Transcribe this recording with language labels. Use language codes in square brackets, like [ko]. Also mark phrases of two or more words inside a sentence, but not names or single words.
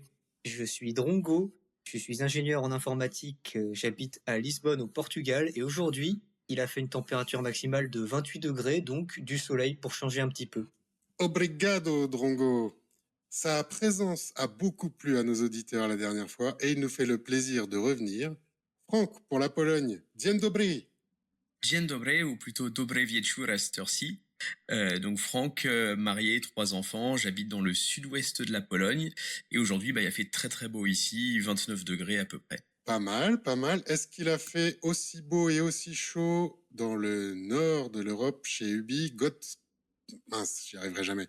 [fr] Je suis Drongo, je suis ingénieur en informatique, j'habite à Lisbonne au Portugal et aujourd'hui, il a fait une température maximale de 28 degrés, donc du soleil pour changer un petit peu. Obrigado, Drongo. Sa présence a beaucoup plu à nos auditeurs la dernière fois et il nous fait le plaisir de revenir. Franck, pour la Pologne, [pl] dzień dobry. Dzień dobry, [fr] ou plutôt [pl] dobre wieczór [fr] à cette heure-ci. Donc Franck, marié, 3 enfants, j'habite dans le sud-ouest de la Pologne. Et aujourd'hui, il a fait très très beau ici, 29 degrés à peu près. Pas mal, pas mal. Est-ce qu'il a fait aussi beau et aussi chaud dans le nord de l'Europe, chez Ubi, mince, j'y arriverai jamais.